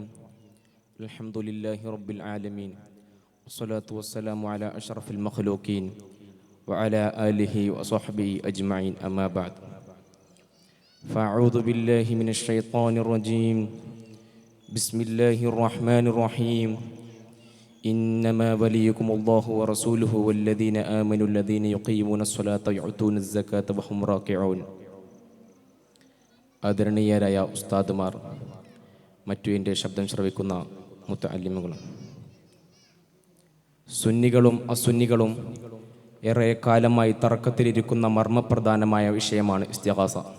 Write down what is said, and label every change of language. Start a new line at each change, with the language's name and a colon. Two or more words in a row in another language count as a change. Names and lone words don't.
Arabic: الحمد لله رب العالمين والصلاة والسلام على أشرف المخلوقين وعلى آله وصحبه أجمعين أما بعد فأعوذ بالله من الشيطان الرجيم. بسم الله الرحمن الرحيم. إنما وليكم الله ورسوله والذين آمنوا الذين يقيمون الصلاة ويؤتون الزكاة وهم راكعون.
Malayalam: ആദരണീയരായ ഉസ്താദുമാർ, മറ്റു എൻ്റെ ശബ്ദം ശ്രവിക്കുന്ന മുത്തഅല്ലിമുകളും, സുന്നികളും അസുന്നികളും ഏറെ കാലമായി തർക്കത്തിലിരിക്കുന്ന മർമ്മപ്രധാനമായ വിഷയമാണ് ഇസ്തിഗാസ.